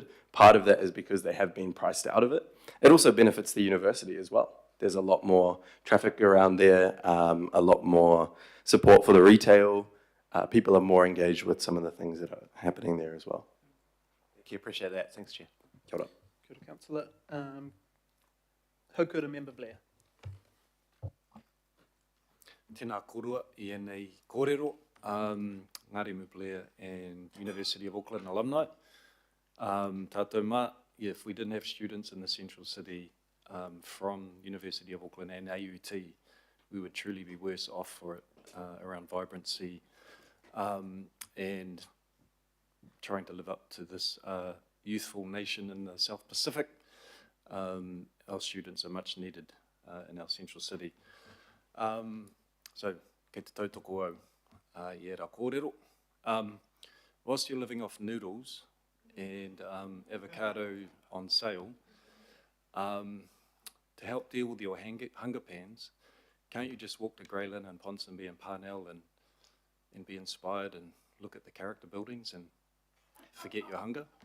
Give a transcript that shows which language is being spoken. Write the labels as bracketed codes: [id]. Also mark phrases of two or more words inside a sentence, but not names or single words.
[en] Part of that is because they have been priced out of it. It also benefits the university as well. There's a lot more traffic around there, a lot more support for the retail. People are more engaged with some of the things that are happening there as well. Thank you, appreciate that. Thanks, Chair. [mi] Kia ora. Kia ora, Councillor. Haukura Member Blair. Tēnā korua I nei kōrero, Ngāre Mu Blair and University of Auckland alumni. Tātou mā, [en] if we didn't have students in the central city from University of Auckland and AUT, we would truly be worse off for it around vibrancy and trying to live up to this youthful nation in the South Pacific. Our students are much needed in our central city. So, [mi] kei te tautoko au, I rā kōrero. [en] Whilst you're living off noodles and avocado on sale, to help deal with your hunger pangs, can't you just walk to Greylin and Ponsonby and Parnell and be inspired and look at the character buildings and forget your hunger?